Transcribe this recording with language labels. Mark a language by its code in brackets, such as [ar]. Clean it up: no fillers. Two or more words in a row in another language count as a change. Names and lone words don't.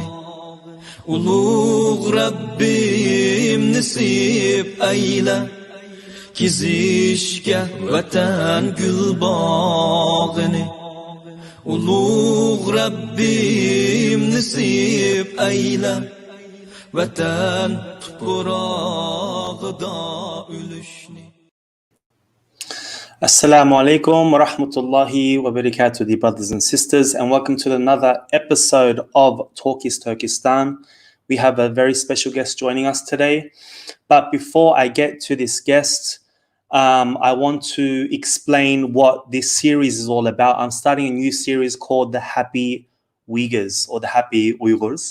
[uz] Ulug' Rabbim nasib ayla, Kezishga vatan gulbog'ini. Ulug' Rabbim nasib ayla, Vatan tuprog'ida o'lishni. [ar] السلام عليكم ورحمة الله وبركاته, [en] dear brothers and sisters, and welcome to another episode of Talk is Turkestan. We have a very special guest joining us today. But before I get to this guest, I want to explain what this series is all about. I'm starting a new series called The Happy Uyghurs, or The Happy Uyghurs.